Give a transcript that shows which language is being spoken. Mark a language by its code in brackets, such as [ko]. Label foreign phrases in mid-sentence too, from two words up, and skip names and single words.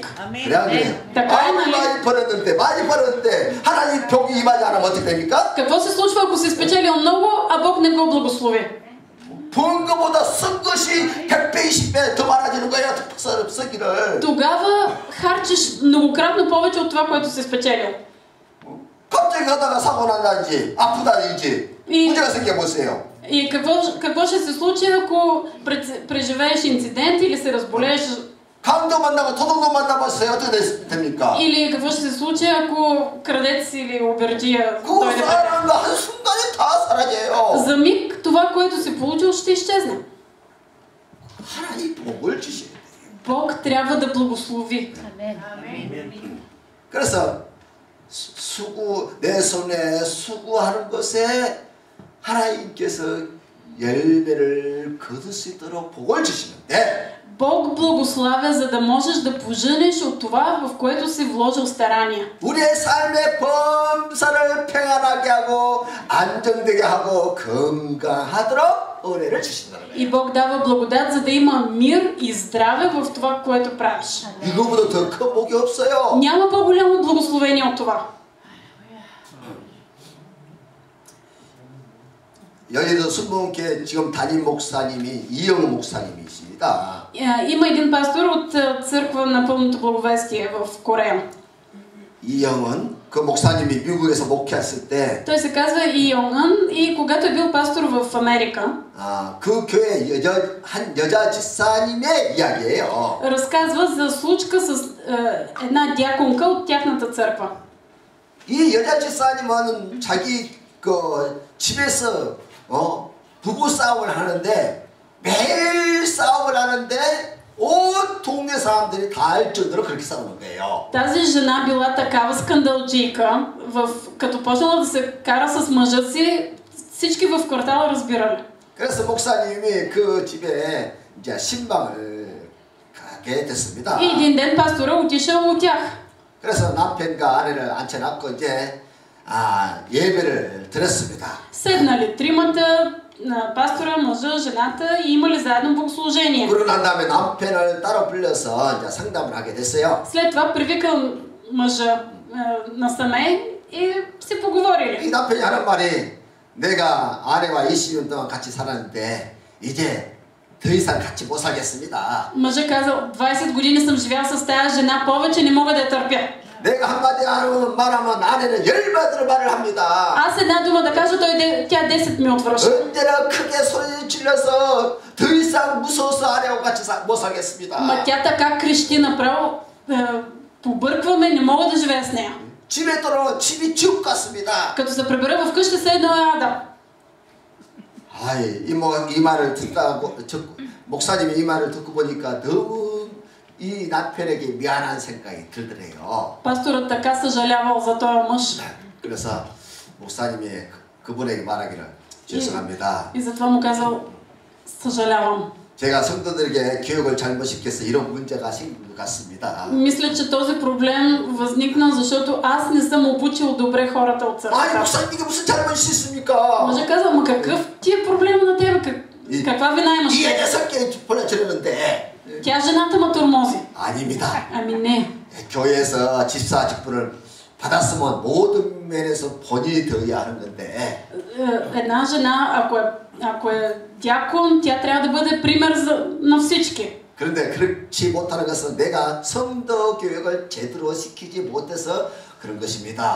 [ko] 그래 안 그래요? [bg] така е, нали? [ko] 많이 벌었는데 하나님 복이 임하지 않으면 어떻게 됩니까? [bg] Какво се случва, ако си спечелил много, а Бог не го благослови? [ko] 번 것보다 쓴 것이 100배, 20배 더 많아지는 거야. 쓰기를. [bg] Тогава харчиш многократно повече от това, което си спечелил. [ko] 갑자기 가다가 사고 난다든지 아프다든지 문제가 생겨보세요. [bg] И какво ще се случи, ако преживееш инцидент или се разболееш? [ko] 강도 만나고 도둑도 만나봤어요. 어떻게 됩니까? [bg] Или какво ще се случи, ако крадец или обирджия 그 дойде? [ko] 사람도 한순간에 다 사라져요. [bg] За миг това, което си получил, ще изчезне. [ko] 하나님 복을 주시는 거예요. [bg] Бог трябва да благослови. [ko] 그래서 내 손에 수고하는 것에 하나님께서 열매를 거둘 수 있도록 복을 주시는데 [bg] Бог благославя, за да можеш да поженеш от това, в което си вложил старания. [ko] 우리의 삶의 범사를 평안하게 하고 안정되게 하고 건강하도록 은혜를 주신다는 거예요. [bg] И Бог дава благодат, за да има мир и здраве в това, което правиш. [ko] 이거보다 더 큰 복이 없어요. [bg] Няма по-голямо благословение от това. [ko] 여기도 순복음교회 지금 담임 목사님이 이영우 목사님이십니다. [bg] Има един пастор от църква на пълното благовестие в Корея. [ko] 이영은 그 목사님이 미국에서 목회했을 때 [bg] Той се казва И Йонгън и когато е бил пастор в Америка, [ko] 그 교회 한 여자 집사님의 이야기예요. [bg] разказва за случка с една дяконка от тяхната църква. [ko] 이 여자 집사님은 자기 그 집에서 부부 싸움을 하는데 매일 싸움을 하는데 온 동네 사람들이 다 알 정도로 그렇게 싸우는 거예요. [bg] Тази жена била такава скандалджийка, като почнала да се кара с мъжа си, всички в квартала разбирали. [ko] 그래서 목사님이 그 집에 이제 신방을 가게 됐습니다. [bg] И един ден пастора отишъл от тях. [ko] 그래서 남편과 아내를 앉혀놨고 이제 예배를 드렸습니다. [bg] Седнали тримата, пастора, мъжа, жената и имали заедно богослужение. [ko] 그러고 난 다음에 남편을 따로 불러서 이제 상담을 하게 됐어요. [bg] След това привикал мъжа насаме и си поговорили. [ko] 이 남편이 하는 말이 내가 아내와 20년 동안 같이 살았는데 이제 더 이상 같이 못 살겠습니다. [bg] Мъжа казал, 20 години съм живял с тази жена, повече не мога да я търпя. [ko] 내가 한마디 말하면 아내는 열마디로 말을 합니다. [bg] Аз една дума да кажа, тя 10 ми отвръща. [ko] 언제나 크게 소리 질러서 더 이상 무서워서 아내와 같이 못 살겠습니다. [bg] Ма тя така крещи направо, побъркваме, не мога да живея с нея. [ko] 집에 돌아오면 집이 지옥 같습니다. [bg] Като се прибера в къща, се едно ада. [ko] 아이, 이 말을 목사님이 이 말을 듣고 보니까 너무 이 남편에게 미안한 생각이 들더래요. [bg] Пасторът така съжалявал за този мъж. [ko] 그래서 목사님이 그분에게 말하기를 죄송합니다. [bg] И затова му казал, съжалявам. [ko] 제가 성도들에게 교육을 잘못 시켜서 이런 문제가 생긴 것 같습니다. [bg] Мисля, че този проблем възникна, защото аз не съм обучил добре хората от [ko] 아니 [bg] църквата. [ko] 목사님 이게 무슨 잘못이 있습니까? [bg] Мъжът казал, ма какъв ти е проблема на тебе? Каква вина имаш? [ko] 이 녀석께 보내주려는데 [bg] Тя жената ма тормози. [ko] 아닙니다. [bg] Ами не. [ko] 교회에서 집사 직분을 받았으면 모든 면에서 본인이 되어야 하는 건데 [bg] Една жена, ако е дякон, тя трябва да бъде пример на всички. [ko] 그런데 그렇지 못하는 것은 내가 성도 교육을 제대로 시키지 못해서 그런 것입니다.